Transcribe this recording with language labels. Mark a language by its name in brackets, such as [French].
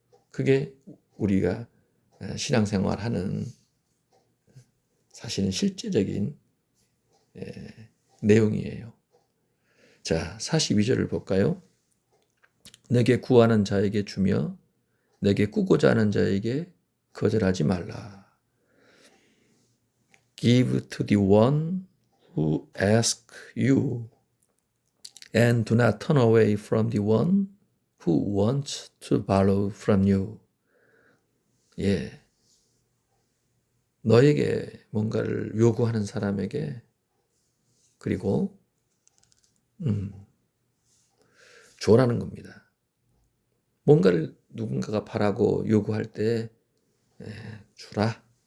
[Korean] 그게 우리가 신앙생활하는 사실은 실제적인 내용이에요. 자, 42절을 볼까요? 내게 구하는 자에게 주며 내게 꾸고자 하는 자에게 거절하지 말라. [English] Give to the one who asks you and do not turn away from the one who wants to borrow from you. [Korean] 예. 너에게 뭔가를 요구하는 사람에게, 그리고 줘라는 겁니다. 뭔가를 누군가가 바라고 요구할 때 주라.